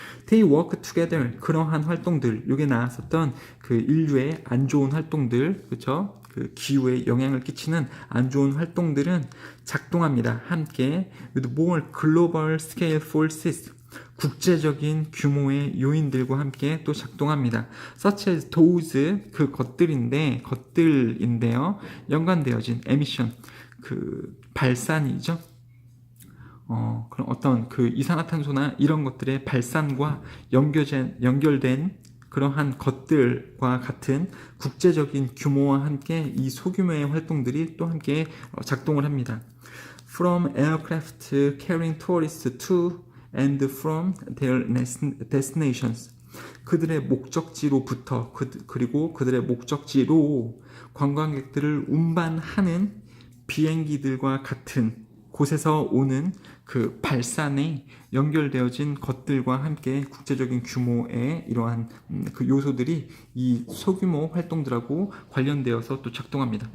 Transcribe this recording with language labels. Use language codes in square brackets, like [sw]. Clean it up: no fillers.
[en] They work together, [ko] 그러한 활동들, 여기에 나왔었던 그 인류의 안 좋은 활동들, 그렇죠? 그 기후에 영향을 끼치는 안 좋은 활동들은 작동합니다. 함께 [en] with more global scale forces, [ko] 국제적인 규모의 요인들과 함께 또 작동합니다. [en] such as those, [ko] 그 것들인데요. 연관되어진 emission, 그 발산이죠. 그런 어떤 그 이산화탄소나 이런 것들의 발산과 연결된 그러한 것들과 같은 국제적인 규모와 함께 이 소규모의 활동들이 또 함께 작동을 합니다. [en] From aircraft carrying tourists to and from their destinations. [ko] 그들의 목적지로부터, 그리고 그들의 목적지로 관광객들을 운반하는 비행기들과 같은 곳에서 오는 그 발산에 연결되어진 것들과 함께 국제적인 규모의 이러한 그 요소들이 이 소규모 활동들하고 관련되어서 또 작동합니다.